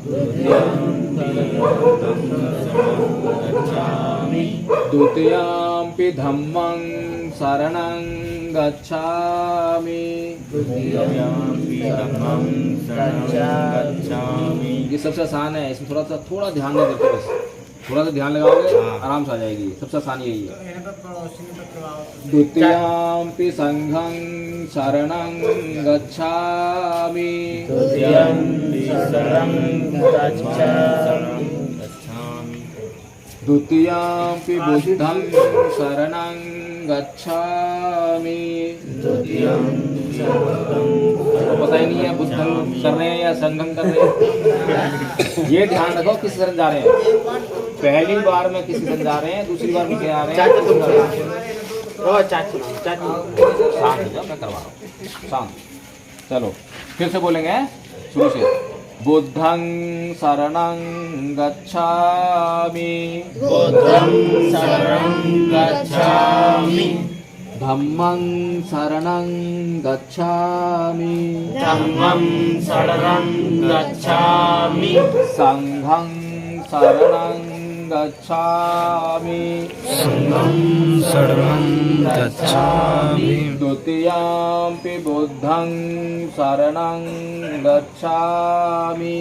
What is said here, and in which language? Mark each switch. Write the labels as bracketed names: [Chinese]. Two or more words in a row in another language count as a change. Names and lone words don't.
[Pali] द्वितीयंपि धम्मं शरणं गच्छामि, [Hindi] ये सबसे आसान है। इसमें थोड़ा ध्यान नहीं देते, बस थोड़ा सा ध्यान लगाओगे आराम से आ जाएगी। सबसे आसान यही है। [Pali] द्वितीयंपि संघं शरणं गच्छामि, द्वितीयंपि बुद्धं शरणं गच्छामि, [Hindi] पता ही नहीं है बुद्धं कर रहे हैं या संघं कर रहे हैं। ये ध्यान रखो किस शरण जा रहे हैं। पहली बार में किसी शरण जा रहे हैं, दूसरी बार में क्या आ रहे हैं। शांत हो जाओ, मैं करवा रहा हूँ, शांत। चलो फिर से बोलेंगे शुरू से। [Pali] बुद्धं शरणं गच्छामि, बुद्धं शरणं गच्छामि, धम्मं शरणं गच्छामि, धम्मं शरणं गच्छामि, संघं शरणं गच्छामि, संघं शरणं गच्छामि, द्वितीयंपि बुद्धं शरणं गच्छामि,